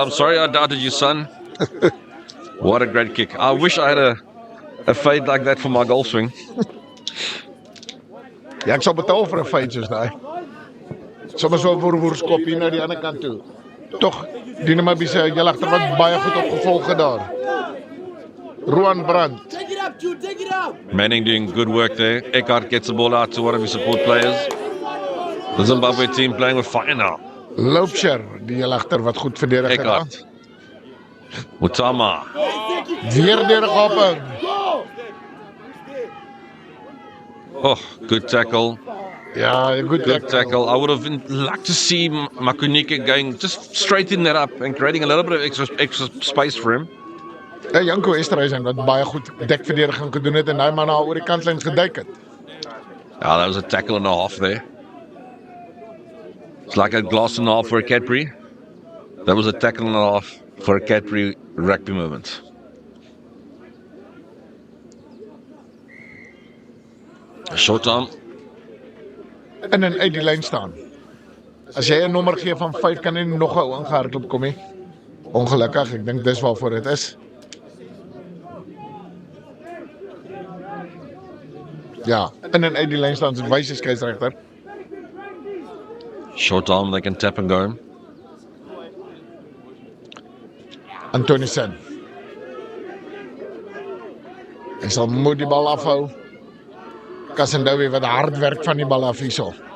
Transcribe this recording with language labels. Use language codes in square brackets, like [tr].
[en] I'm sorry I doubted you, son. What a great kick. I wish I had a fade like that for my golf swing. [af] Ja, ek sal betaal vir 'n feit soos daai. Sommige so 'n woerskop hier na die ander kant toe. Tog, die Namibiese heel agter wat baie goed opgevolg het daar. Roan Brandt. [en] Take it up, Jude, take it up. Manning doing good work there. Eckhart gets the ball out to one of his support players. The Zimbabwe team playing with fire now. [af] Loubser, die heel agter wat goed verdedig het. Eckhart. Watama. Weer deur die gaping. [en] Oh, good tackle. [af] Ja, [en] Good tackle. I would have liked to see Makunike going just straighten that up and creating a little bit of extra space for him. [af] Janko Esterhuizen wat baie goed dekverdediging gedoen het en hy man na oor die kantlyn geduik het. [en] Yeah, that was a tackle and a half there. It's like a glass and a half for a Cadbury. That was a tackle and a half for a Cadbury rugby moment. A short arm. [af] In en uit die lyn staan. As jy 'n nommer gee van 5 kan jy nog 'n ou aangehardloop kom nie. Ongelukkig, ek dink dis waarvoor dit is. Ja, in en uit die lyn staan, so wys die skeieregter. [en] Short arm, they can tap and go. Antonisen. [af] Hy sal moet die bal afhou. Kassendowie wat hard werk van die bal af hierso.